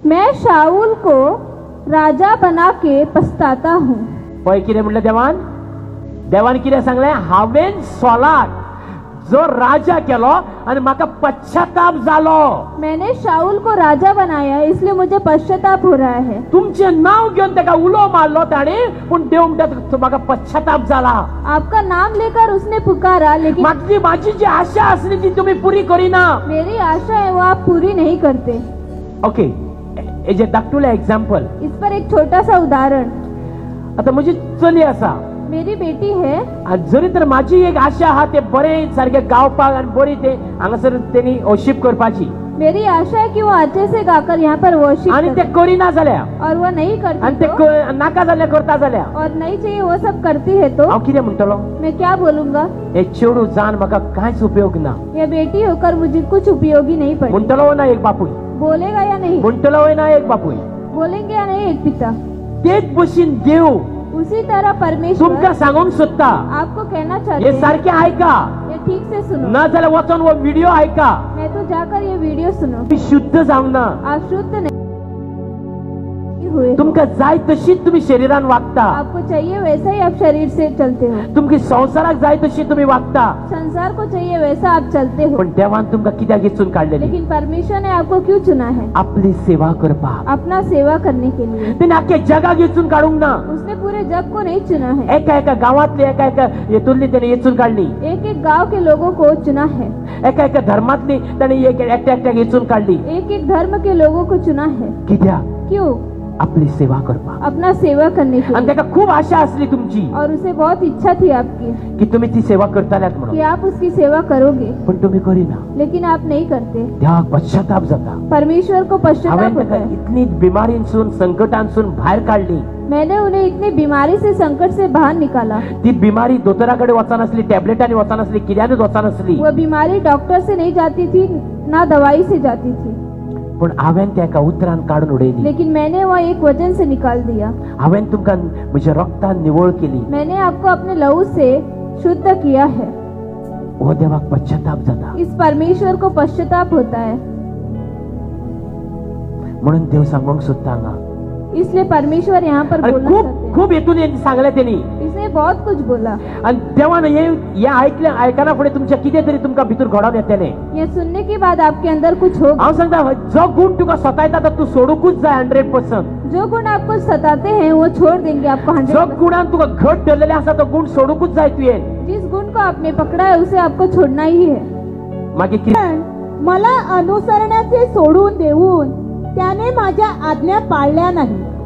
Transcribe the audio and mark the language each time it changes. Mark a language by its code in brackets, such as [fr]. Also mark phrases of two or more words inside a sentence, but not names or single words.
[hi] मैं शाऊल को राजा बना के पछताता हूँ. [kok] पळय कितें म्हणलें देवान? देवान कितें सांगलें? हांवेन सॉलाक जो राजा केलो आणि म्हाका पश्चाताप जालो. [hi] मैंने शाऊल को राजा बनाया इसलिए मुझे पश्चाताप हो रहा है. [kok] तुमचें नाव घेवन ताका उलो मारलो ताणे, पूण देव म्हणटा म्हाका पश्चाताप जाला. [hi] आपका नाम लेकर उसने पुकारा लेकिन [kok] माझी जी आशा असली ती तुम्ही पुरी करीना. [hi] मेरी आशा है वो आप पूरी नहीं करते. [kok] ओके, हेजे धाकटुलें एग्जाम्पल. [hi] इस पर एक छोटा सा उदाहरण. [kok] आता म्हजी चली आसा, [hi] मेरी बेटी है. [kok] आणि जरी तर माझी एक आशा आहा ते बरे सारखे गावपाक आणि बरी ते हांगासर तेणी वर्शिप करपाची. [hi] मेरी आशा है कि वो अच्छे से गाकर यहाँ पर वर्शिप [kok] आणि ते करिना जाल्या [hi] और वो नहीं [kok] आणि [hi] करती [kok] ते [hi] तो, [kok] नाका जाल्या करता जाल्या [hi] और नहीं चाहिए वो सब करती है तो [kok] हांव कितें म्हणटलो? [hi] मैं क्या बोलूंगा? [kok] हे चेडू जान म्हाका कांयच उपयोग ना [hi] ये बेटी होकर मुझे कुछ उपयोगी नहीं पड़ी. [kok] म्हणटलो ना एक बापूय? [hi] बोलेगा या नहीं? [kok] म्हणटलो ना एक बापूय? [hi] बोलेंगे या नहीं एक पिता? [kok] तेच भशेन देव [hi] उसी तरह परमेश्वर [kok] तुमकां सांगूंक सोदता. [hi] आपको कहना चाहते [kok] हे [hi] हैं, [kok] सारखे ऐका, [hi] ये ठीक से सुनो. [kok] ना जाल्यार वचून वो व्हिडिओ ऐका. [hi] मैं तो जाकर ये वीडियो सुनो. [kok] तुम्ही शुद्ध जावंक ना. [hi] आप शुद्ध नहीं हुए. [kok] तुमकां जाय तशीच तुम्ही शरीरान वागता. [hi] आपको चाहिए वैसा ही आप शरीर से चलते हो. [kok] तुमकी संसाराक जाय तशी तुम्ही वागता. [hi] संसार को चाहिए वैसा आप चलते हो. [kok] पण देवान तुमकां कित्याक वेचून काडलेली? [hi] लेकिन परमेश्वर ने आपको क्यों चुना है? [kok] आपली सेवा करपाक. [hi] अपना सेवा करने के लिए. [kok] तेणे आख्या जगाक वेचून काडूंक ना. [hi] उसने पूरे जग को नहीं चुना है. [kok] एका एका गावातली एका एका हेतूंतली तेणे वेचून काडली. [hi] एक एक गांव के लोगों को चुना है. [kok] एका एका धर्मातली तेणे एकट्या एकट्याक वेचून काडली. [hi] एक एक धर्म के लोगों को चुना है. [kok] कित्याक? [hi] क्यों? [kok] आपली सेवा करपाक. [hi] अपना सेवा करने के [kok] आणि [hi] लिए. [kok] ताका खूप आशा असली तुमची [hi] और उसे बहुत इच्छा थी आपकी [kok] की तुम्ही ती सेवा करताल्यात [hi] कि [kok] म्हणून, [hi] आप उसकी सेवा करोगे, [kok] पण तुम्ही करिना. [hi] लेकिन आप नहीं करते. [kok] देवाक पश्चाताप जाता. [hi] परमेश्वर को पश्चाताप [kok] हांवेन [hi] होता [kok] ताका [hi] है. [kok] इतली बिमारींसून संकटांसून भायर काढली. [hi] मैंने उन्हें इतनी बीमारी से संकट से बाहर निकाला. [kok] ती बिमारी दोतोराकडे वचना असली, टॅबलेटांनी वचना असली, किड्यानूच वचना असली. [hi] वो बीमारी डॉक्टर से नहीं जाती थी, ना दवाई से जाती थी. [kok] पण हांवेन त्या एका उतरान काढून उडयली. [hi] लेकिन मैंने वो एक वचन से निकाल दिया. [kok] हांवेन तुमकां म्हज्या रक्तान निवळ केली. [hi] मैंने आपको अपने लहू से शुद्ध किया है. [kok] हो देवाक पश्चाताप जाता. [hi] इस परमेश्वर को पश्चाताप होता है. [kok] म्हणून देव सांगूंक सोदता हांगा. [hi] इसलिए परमेश्वर यहाँ पर [kok] आणि [hi] बोलना [kok] खूप [hi] चाहते हैं. [kok] खूप हेतून सांगले त्यांनी. [hi] इसने बहुत कुछ बोला. [kok] आणि देवान हे ऐकना फुडें तुमच्या कितें तरी तुमकां भितर घडोवन येतलें. [hi] ये सुनने के बाद आपके अंदर कुछ होगा. [kok] हांव सांगता, जो गुण तुका सतायता तो तूं सोडूंकूच जाय 100%. [hi] जो गुण आपको सताते हैं वो छोड़ देंगे आपको जो 100%. [kok] गुणान तुका घट धरलेले आसा तो गुण सोडूंकूच जाय तुवें. [hi] जिस गुण को आपने पकड़ा है उसे आपको छोड़ना ही है. [kok] मागे कितें [mr] मला अनुसरण्याचे सोडून देऊन त्याने माझ्या आज्ञा पाळल्या नाही.